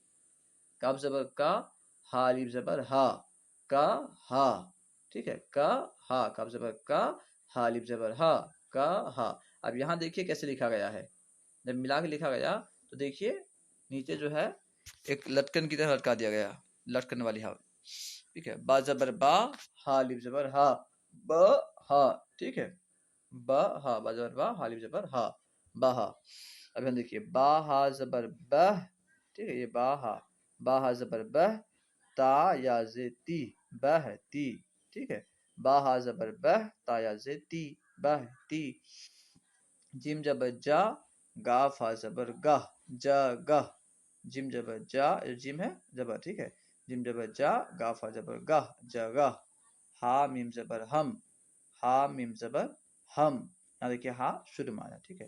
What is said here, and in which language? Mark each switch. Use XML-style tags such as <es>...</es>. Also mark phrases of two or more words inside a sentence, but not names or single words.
<ur>کاف زبر کا، ہا الف زبر ہا، کا ہا، ٹھیک ہے، کا ہا، کاف زبر کا، ہا الف زبر ہا، کا ہا۔ اب یہاں دیکھیے کیسے لکھا گیا ہے، جب ملا کے لکھا گیا تو دیکھیے نیچے جو ہے ایک لٹکن کی طرح لٹکا دیا گیا، لٹکن والی ہا، ٹھیک ہے۔ با زبر با، ہا الف زبر ہا، ب ہا، ٹھیک ہے، با ہا، با زبر با، ہا الف زبر ہا، با ہا۔ اب یہاں دیکھیے با ہا زبر بہ، ٹھیک ہے، یہ با ہا، با ہا زبر بہ، تا یا زے تی، بہ تی، ٹھیک ہے، با ہا زبر بہ، تا یا زے تی، بہ تی۔ جیم جبر جا، گاف ہا زبر گاہ، جا گاہ، جیم جبر جا، جیم ہے زبر، ٹھیک ہے، جیم جبر جا، گاف ہا زبر گاہ، جا گاہ۔ ہا میم زبر ہم، ہا میم زبر ہم، یہاں دیکھیے ہا شروع میں آیا، ٹھیک ہے۔</ur>